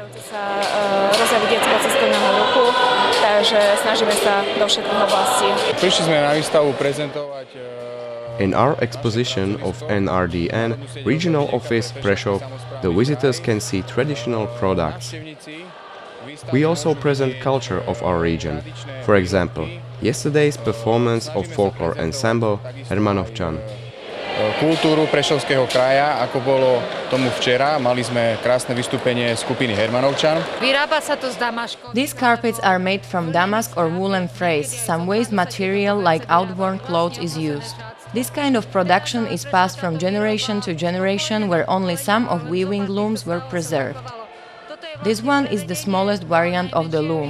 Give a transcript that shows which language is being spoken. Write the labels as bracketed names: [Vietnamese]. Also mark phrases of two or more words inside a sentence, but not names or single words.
[English] In our exposition of NRDN, Regional Office Prešov, the visitors can see traditional products. We also present culture of our region. For example, yesterday's performance of folklore ensemble Hermanovčan. [Slovak] Kultúru Prešovského kraja, ako bolo tomu včera. Mali sme krásne vystúpenie skupiny Hermanovčan. [English] These carpets are made from damask or woolen fraise. Some waste material like outworn clothes is used. This kind of production is passed from generation to generation, where only some of weaving looms were preserved. This one is the smallest variant of the loom.